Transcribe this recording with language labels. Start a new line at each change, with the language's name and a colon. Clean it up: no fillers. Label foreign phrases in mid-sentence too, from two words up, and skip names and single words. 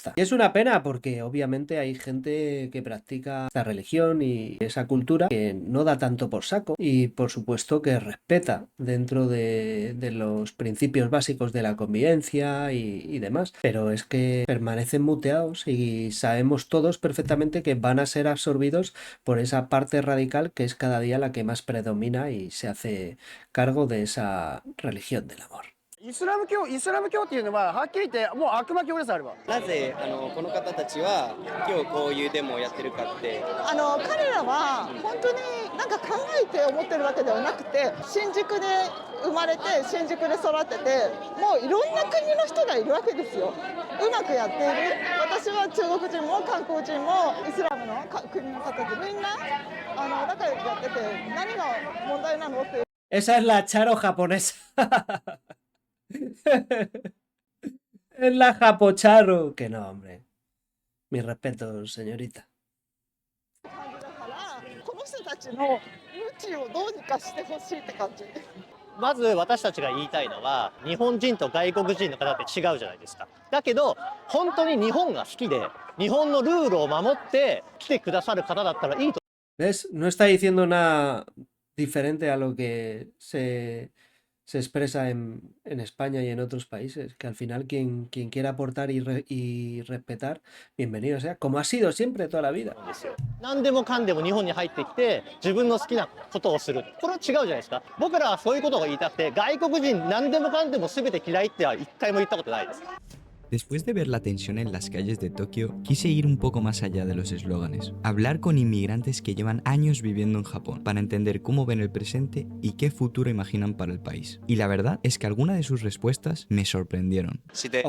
Spanish: Y es una pena porque obviamente hay gente que practica esta religión y esa cultura que no da tanto por saco y por supuesto que respeta dentro de los principios básicos de la convivencia y demás. Pero es que permanecen muteados y sabemos todos perfectamente que van a ser absorbidos por esa parte radical que es cada día la que más predomina y se hace cargo de esa religión del amor.
Japanese: イスラム教っていうのははっきり言ってもう悪魔教ですあれば。なぜこの方たちは今日こういうデモをやってるかって、彼らは本当になんか考えて思ってるわけではなくて、新宿で生まれて新宿で育ってて、もういろんな国の人がいるわけですよ。うまくやっている。私は中国人も韓国人もイスラムの国の方でみんな仲良くやってて、何が問題なのって。
Spanish: Esa es la Charo japonesa. Es la Japocharo. Que no, hombre. Mis respetos, señorita.
Japanese: この人たちの無知をどうにかしてほしいって感じ。まず私たちが言いたいのは、日本人と外国人の方って違うじゃないですか。だけど本当に日本が好きで日本のルールを守って来てくださる方だったらいいと。
Spanish: ¿Ves? No está diciendo nada diferente a lo que se expresa en España y en otros países, que al final quien quiera aportar y respetar, bienvenido sea, como ha sido siempre toda la vida.
Japanese: 何でもかんでも日本に入ってきて自分の好きなことをする。これは違うじゃないですか。僕らはそういうことが言いたくて、外国人何でもかんでも全て嫌いっては一回も言ったことないです。
Spanish: Después de ver la tensión en las calles de Tokio, quise ir un poco más allá de los eslóganes, hablar con inmigrantes que llevan años viviendo en Japón para entender cómo ven el presente y qué futuro imaginan para el país. Y la verdad es que algunas de sus respuestas me sorprendieron. Si te